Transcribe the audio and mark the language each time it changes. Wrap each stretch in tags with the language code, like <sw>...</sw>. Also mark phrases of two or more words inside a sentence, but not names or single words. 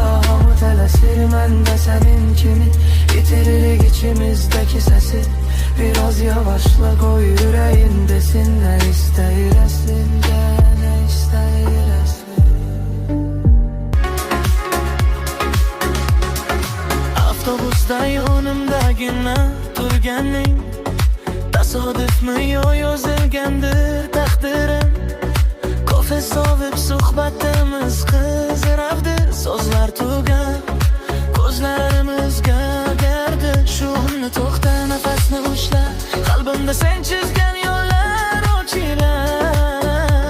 <az>Hamı tələsir, mən də sənin kimi. İtiririk içimizdəki səsi. Biraz yavaşla qoy ürəyin desin. Nə istəyir əslində, nə istəyir əslində. Avtobusda yolumda günə durgənim.</az> <uz>Tasodifmi yo yozilgandir taqdirim. Kofe sovib suhbatimiz qizravdir. So'zlar tugab ko'zlarimizga gardi. Shu'ni to'xta, nafasni ushla. Qalbimda sen chizgan yo'llar ochila.</uz>